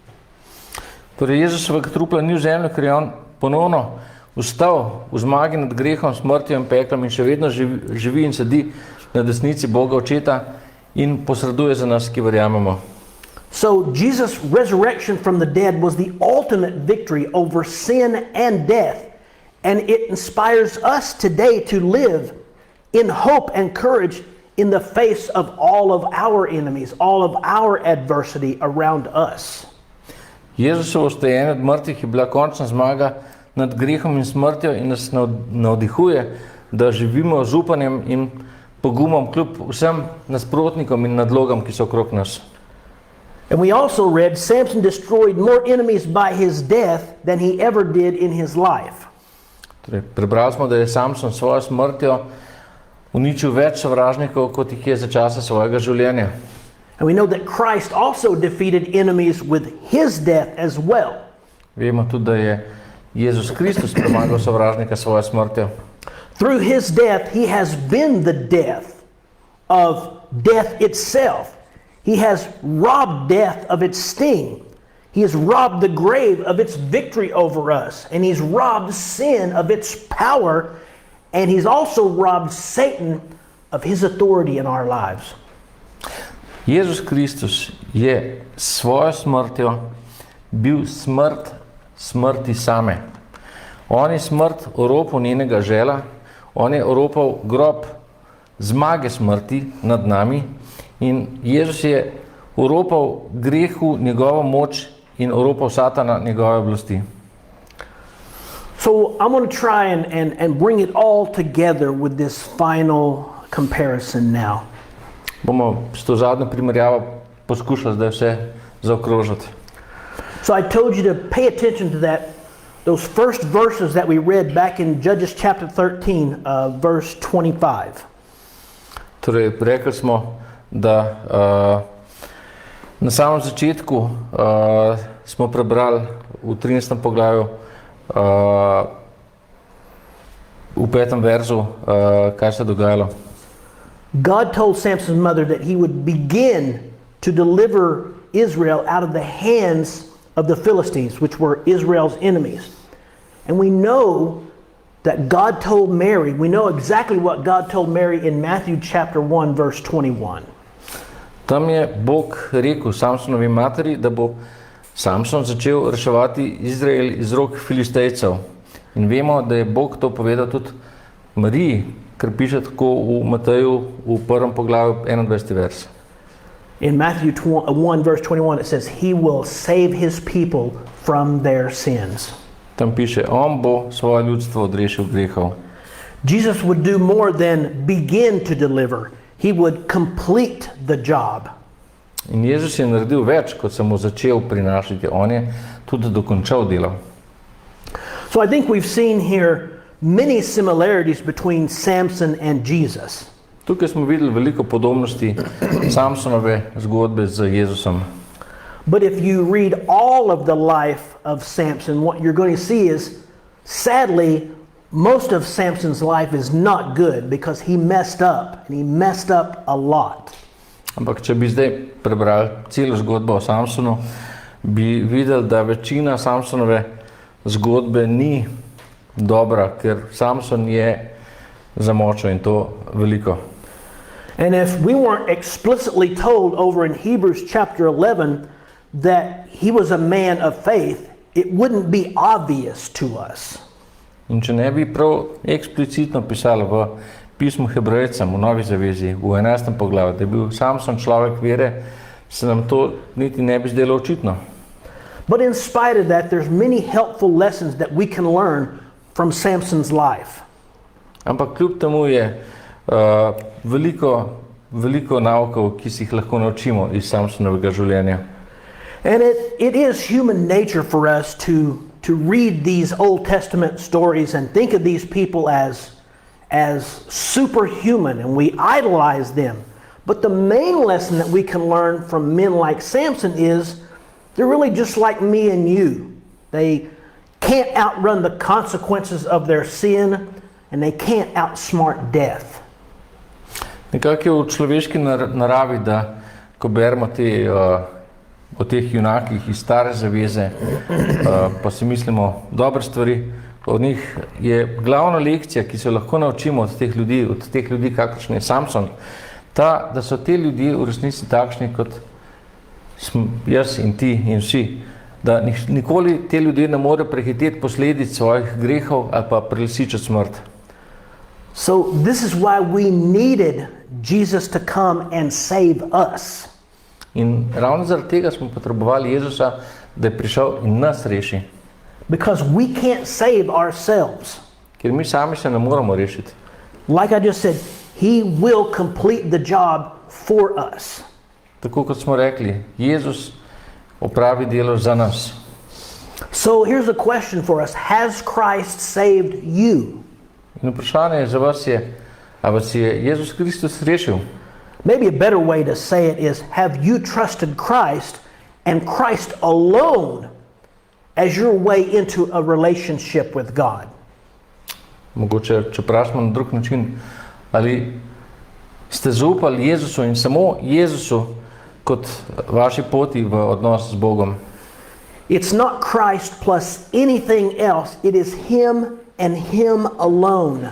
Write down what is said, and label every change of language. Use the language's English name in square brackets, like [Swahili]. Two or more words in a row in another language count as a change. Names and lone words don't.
[Slovenian] Torej Jezusovega trupla ni v zemlji, ker je on ponovno vstal v zmagi nad grehom, smrtjo in peklom in še vedno živi in sedi na desnici Boga Očeta in posreduje za nas, ki verjamemo. [English] So Jesus' resurrection from the dead was the ultimate victory over sin and death, and it inspires us today to live in hope and courage in the face of all of our enemies, all of our adversity around us. [Slovenian] Jezusovo vstajenje od mrtvih je bila končna zmaga nad grehom in smrtjo in nas navdihuje, da živimo z upanjem in pogumom kljub vsem nasprotnikom in nadlogam, ki so okrog nas. [English] And we also read Samson destroyed more enemies by his death than he ever did in his life. [Slovenian] Torej, prebrali smo, da je Samson svojo smrtjo uničil več sovražnikov, kot jih je za časa svojega življenja. [English] And we know that Christ also defeated enemies with his death as well. [Slovenian] Vemo tudi, da je Jezus Kristus premagal sovražnika svojo smrtjo. [English] Through his death, he has been the death of death itself. He has robbed death of its sting. He has robbed the grave of its victory over us. And he's robbed sin of its power. And he's also robbed Satan of his authority in our lives. [Slovenian] Jezus Kristus je svojo smrtjo bil smrt smrti same. On je smrt oropal njenega žela, on je oropal grob zmage smrti nad nami in Jezus je oropal grehu njegovo moč in oropal Satana njegove oblasti. [English] So I'm going to try and bring it all together with this final comparison now. [Slovenian] Bomo s to zadnjo primerjavo poskušali zdaj vse zaokrožiti. [English] So I told you to pay attention to those first verses that we read back in Judges chapter 13, verse 25. [Slovenian] Torej, rekli smo, da na samem začetku smo prebrali v 13. poglavju v 5. verzu, kaj se je dogajalo. [English] God told Samson's mother that he would begin to deliver Israel out of the hands of the Philistines, which were Israel's enemies. And we know that God told Mary, we know exactly what God told Mary in Matthew chapter 1, verse 21. [Slovenian] Tam je Bog rekel Samsonovi materi, da bo Samson začel reševati Izrael iz rok Filistejcev. In vemo, da je Bog to povedal tudi Mariji, ker piše tako v Mateju v 1. poglavju 21. vers. [English] In Matthew 1 verse 21 it says, he will save his people from their sins. [Slovenian] Tam piše, on bo svoje ljudstvo odrešil grehov. [English] Jesus would do more than begin to deliver. He would complete the job. [Slovenian] In Jezus je naredil več, kot samo začel prinašati. On je tudi dokončal delo. [English] So I think we've seen here many similarities between Samson and Jesus. [Slovenian] Tukaj smo videli veliko podobnosti Samsonove zgodbe z Jezusom. [English] But if you read all of the life of Samson, what you're going to see is, sadly, most of Samson's life is not good because he messed up, and he messed up a lot. [Slovenian] Ampak če bi zdaj prebrali celo zgodbo o Samsonu, bi videli, da večina Samsonove zgodbe ni dobra, ker Samson je zamočil in to veliko. [English] And if we weren't explicitly told over in Hebrews chapter 11 that he was a man of faith, it wouldn't be obvious to us. [Slovenian] In če ne bi prav eksplicitno pisalo v pismu Hebrejcem v Novi zavezi, v 11. poglavju, da je bil Samson človek vere, se nam to niti ne bi zdelo očitno. [English] But in spite of that, there's many helpful lessons that we can learn from Samson's life. [Slovenian] Ampak kljub temu je veliko naukov, ki si jih lahko naučimo iz Samsonovega življenja. [English] And it is human nature for us to read these Old Testament stories and think of these people as superhuman, and we idolize them. But the main lesson that we can learn from men like Samson is they're really just like me and you. They can't outrun the consequences of their sin, and they can't outsmart death. [Slovenian] Nekako je v človeški naravi, da ko beremo o teh junakih iz Stare zaveze, pa si mislimo dobre stvari, od njih je glavna lekcija, ki se lahko naučimo od teh ljudi, kakršen je Samson, ta, da so te ljudi v resnici takšni, kot smo jaz in ti in vsi, da nikoli te ljudje ne more prehiteti posledic svojih grehov ali pa prelisičiti smrt. [English] So this is why we needed Jesus to come and save us. [Slovenian] In ravno zaradi tega smo potrebovali Jezusa, da je prišel in nas reši. [English] Because we can't save ourselves. [Slovenian] Ker mi sami se ne moramo rešiti. [English] Like I just said, he will complete the job for us. [Slovenian] Tako kot smo rekli, Jezus opravi delo za nas. [English] So here's a question for us. Has Christ saved you? [Slovenian] In vprašanje za vas je, a vas je Jezus Kristus rešil? [English] Maybe a better way to say it is, have you trusted Christ and Christ alone as your way into a relationship with God? [Slovenian] Mogoče, če vprašamo na drug način, ali ste zaupali Jezusu in samo Jezusu kot vaši poti v odnos z Bogom? [English] It's not Christ plus anything else. It is Him and Him alone.